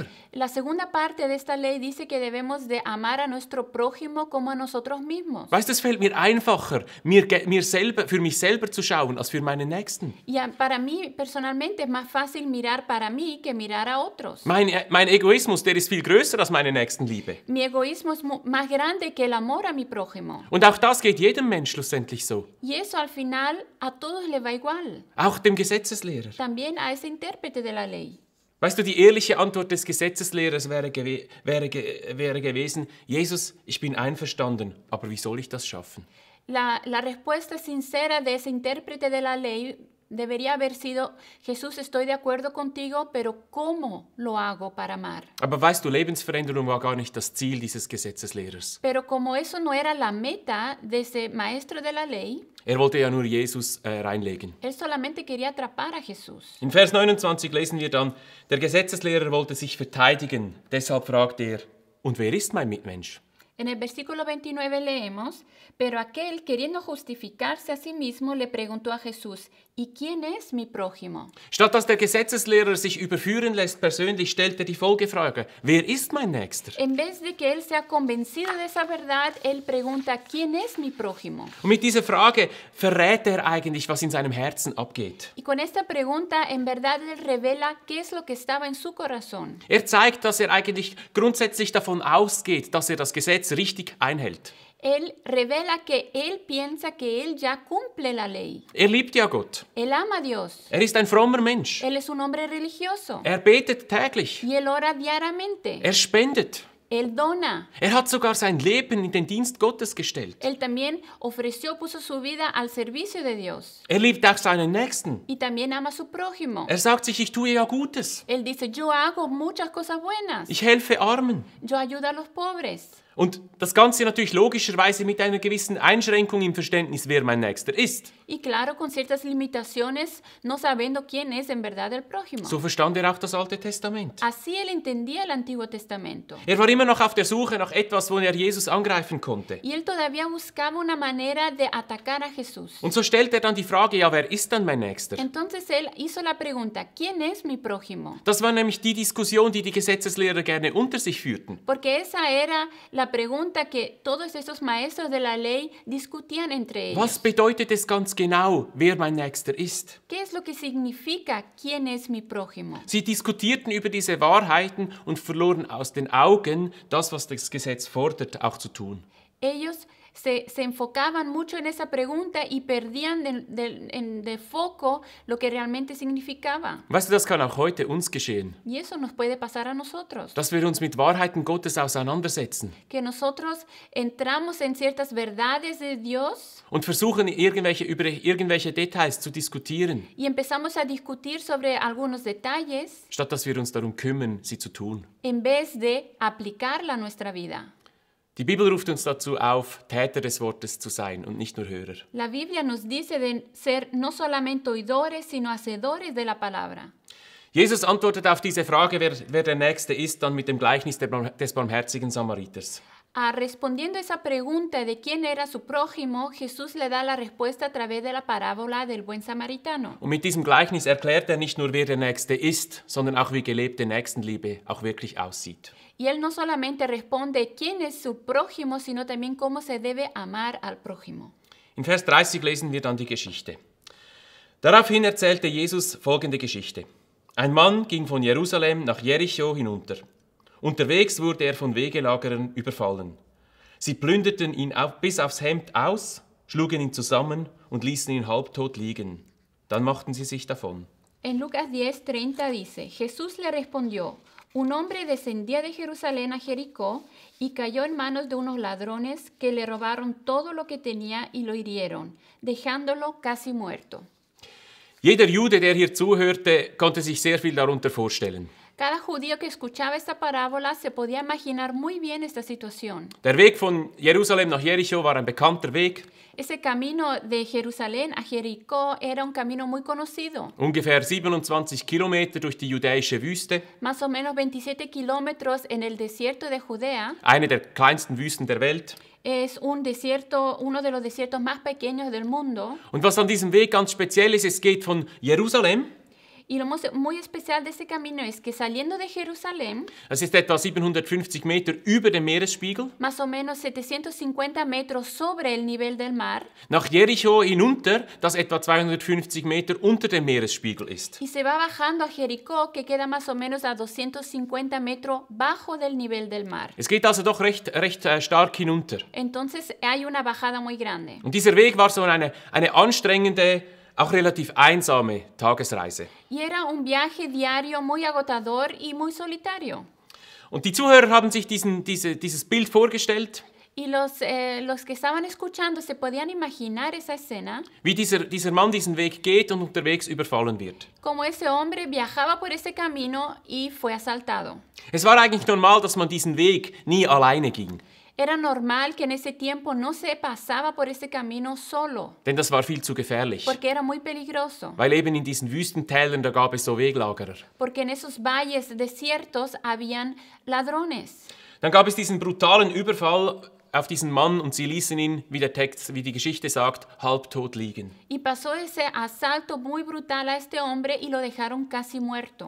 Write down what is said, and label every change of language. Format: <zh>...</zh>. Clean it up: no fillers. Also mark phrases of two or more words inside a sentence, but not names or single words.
<es>La segunda parte de esta ley dice que debemos de amar a nuestro prójimo como a nosotros mismos.</es> <de>Weißt du, es fällt mir einfacher, für mich selber zu schauen, als für meinen Nächsten.</de> <es>Para mí personalmente es más fácil mirar para mí que mirar a otros.</es> <de>Mein Egoismus, der ist viel größer als meine Nächstenliebe.</de> <es>Mi egoísmo es más grande que el amor a mi prójimo.</es> <de>Und auch das geht jedem Mensch schlussendlich so.</de> <es>Y eso al final a todos le va igual.</es> <de>Auch dem Gesetzeslehrer.</de> <es>También a ese intérprete de la ley.</es> <de>Weißt du, die ehrliche Antwort des Gesetzeslehrers wäre gewesen, Jesus, ich bin einverstanden, aber wie soll ich das schaffen?</de> <es>La respuesta sincera de ese intérprete de la ley debería haber sido, Jesús, estoy de acuerdo contigo, pero ¿cómo lo hago para amar?</es> <de>Aber weißt du, Lebensveränderung war gar nicht das Ziel dieses Gesetzeslehrers.</de> <es>Pero como eso no era la meta de ese maestro de la ley,</es> <de>Er wollte ja nur Jesus reinlegen.</de> <es>él solamente quería atrapar a Jesús.</es> <de>In Vers 29 lesen wir dann, der Gesetzeslehrer wollte sich verteidigen, deshalb fragt er, und wer ist mein Mitmensch?</de> <es>En el versículo 29 leemos, pero aquel, queriendo justificarse a sí mismo, le preguntó a Jesús, ¿y quién es mi prójimo?</es> <de>Statt dass der Gesetzeslehrer sich überführen lässt persönlich, stellt er die Folgefrage, wer ist mein Nächster?</de> <es>En vez de que él sea convencido de esa verdad, él pregunta, ¿quién es mi prójimo?</es> <de>Und mit dieser Frage verrät er eigentlich, was in seinem Herzen abgeht.</de> <es>Y con esta pregunta, en verdad, él revela qué es lo que estaba en su corazón.</es> <de>Er zeigt, dass er eigentlich grundsätzlich davon ausgeht, dass er das Gesetz richtig einhält.</de> <es>Él revela que él piensa que él ya cumple la ley.</es> <de>Er liebt ja Gott.</de> <es>Él ama a Dios.</es> <de>Er ist ein frommer Mensch.</de> <es>Él es un hombre religioso.</es> <de>Er betet täglich.</de> <es>Y él ora diariamente.</es> <de>Er spendet.</de> <es>Él dona.</es> <de>Er hat sogar sein Leben in den Dienst Gottes gestellt.</de> <es>Él también puso su vida al servicio de Dios.</es> <de>Er liebt auch seinen Nächsten.</de> <es>Y también ama a su prójimo.</es> <de>Er sagt sich, ich tue ja Gutes.</de> <es>Él dice, yo hago muchas cosas buenas.</es> <de>Ich helfe Armen.</de> <es>Yo ayudo a los pobres.</es> <de>Und das Ganze natürlich logischerweise mit einer gewissen Einschränkung im Verständnis, wer mein Nächster ist.</de> <es>Y claro, con ciertas limitaciones, no sabiendo quién es en verdad el prójimo.</es> <de>So verstand er auch das Alte Testament.</de> <es>Así él entendía el Antiguo Testamento.</es> <de>Er war immer noch auf der Suche nach etwas, wo er Jesus angreifen konnte.</de> <es>Y él todavía buscaba una manera de atacar a Jesús.</es> <de>Und so stellt er dann die Frage, ja, wer ist dann mein Nächster?</de> <es>Entonces él hizo la pregunta, ¿quién es mi prójimo?</es> <de>Das war nämlich die Diskussion, die die Gesetzeslehrer gerne unter sich führten.</de> <es>Porque esa era la pregunta que todos estos maestros de la ley discutían entre ellos.</es> <de>Was bedeutet es ganz genau, wer mein Nächster ist?</de> <es>¿Qué es lo que significa quién es mi prójimo?</es> <de>Sie diskutierten über diese Wahrheiten und verloren aus den Augen das, was das Gesetz fordert, auch zu tun.</de> <es>Ellos se enfocaban mucho en esa pregunta y perdían de foco lo que realmente significaba.</es> <de>Weißt du, das kann auch heute uns geschehen,</de> <es>Y eso nos puede pasar a nosotros.</es> <de>dass wir uns mit Wahrheiten Gottes auseinandersetzen</de> <es>Que nosotros entramos en ciertas verdades de Dios</es> <de>und versuchen, über irgendwelche Details zu diskutieren,</de> <es>y empezamos a discutir sobre algunos detalles</es> <de>statt dass wir uns darum kümmern, sie zu tun.</de> <es>en vez de aplicarla a nuestra vida.</es> <de>Die Bibel ruft uns dazu auf, Täter des Wortes zu sein und nicht nur Hörer.</de> <es>La Biblia nos dice de ser no solamente oidores, sino hacedores de la palabra.</es> <de>Jesus antwortet auf diese Frage, wer der Nächste ist, dann mit dem Gleichnis des barmherzigen Samariters.</de> <es>Respondiendo a esa pregunta de quién era su prójimo, Jesús le da la respuesta a través de la parábola del buen samaritano.</es> <de>Und mit diesem Gleichnis erklärt er nicht nur, wer der Nächste ist, sondern auch, wie gelebte Nächstenliebe auch wirklich aussieht.</de> <es>Y él no solamente responde quién es su prójimo, sino también cómo se debe amar al prójimo.</es> <de>In Vers 30 lesen wir dann die Geschichte. Daraufhin erzählte Jesus folgende Geschichte. Ein Mann ging von Jerusalem nach Jericho hinunter. Unterwegs wurde er von Wegelagerern überfallen. Sie plünderten ihn bis aufs Hemd aus, schlugen ihn zusammen und ließen ihn halbtot liegen. Dann machten sie sich davon.</de> <es>En Lucas 10:30 dice, Jesús le respondió, un hombre descendía de Jerusalén a Jericó y cayó en manos de unos ladrones que le robaron todo lo que tenía y lo hirieron, dejándolo casi muerto.</es> <de>Jeder Jude, der hier zuhörte, konnte sich sehr viel darunter vorstellen.</de> <es>Cada judío que escuchaba esta parábola se podía imaginar muy bien esta situación.</es> <de>Der Weg von Jerusalem nach Jericho war ein bekannter Weg.</de> <es>Ese camino de Jerusalén a Jericó era un camino muy conocido.</es> <de>Ungefähr 27 Kilometer durch die judäische Wüste.</de> <es>Más o menos 27 kilómetros en el desierto de Judea.</es> <de>Eine der kleinsten Wüsten der Welt.</de> <es>Es un desierto, uno de los desiertos más pequeños del mundo.</es> <de>Und was an diesem Weg ganz speziell ist, es geht von Jerusalem.</de> <es>Y lo muy especial de este camino es que saliendo de Jerusalén,</es> <de>das ist etwa 750 Meter über dem Meeresspiegel,</de> <es>más o menos 750 metros sobre el nivel del mar,</es> <de>nach Jericho hinunter, das etwa 250 Meter unter dem Meeresspiegel ist.</de> <es>y se va bajando a Jericó, que queda más o menos a 250 metros bajo del nivel del mar.</es> <de>Es geht also doch recht stark hinunter.</de> <es>Entonces hay una bajada muy grande.</es> <de>Und dieser Weg war so eine anstrengende, auch relativ einsame Tagesreise.</de> <es>Y era un viaje diario muy agotador y muy solitario.</es> <de>Und die Zuhörer haben sich dieses Bild vorgestellt.</de> <es>Y los que estaban escuchando se podían imaginar esa escena.</es> <de>Wie dieser Mann diesen Weg geht und unterwegs überfallen wird.</de> <es>Como ese hombre viajaba por ese camino y fue asaltado.</es> <de>Es war eigentlich normal, dass man diesen Weg nie alleine ging.</de> <es>Era normal que en ese tiempo no se pasaba por ese camino solo.</es> <de>Denn das war viel zu gefährlich.</de> <es>Porque era muy peligroso.</es> <de>Weil eben in diesen Wüstentälern, da gab es so Weglagerer.</de> <es>Porque en esos valles desiertos habían ladrones.</es> <de>Dann gab es diesen brutalen Überfall auf diesen Mann und sie ließen ihn, wie die Geschichte sagt, halbtot liegen.</de> <es>Y pasó ese asalto muy brutal a este hombre y lo dejaron casi muerto.</es>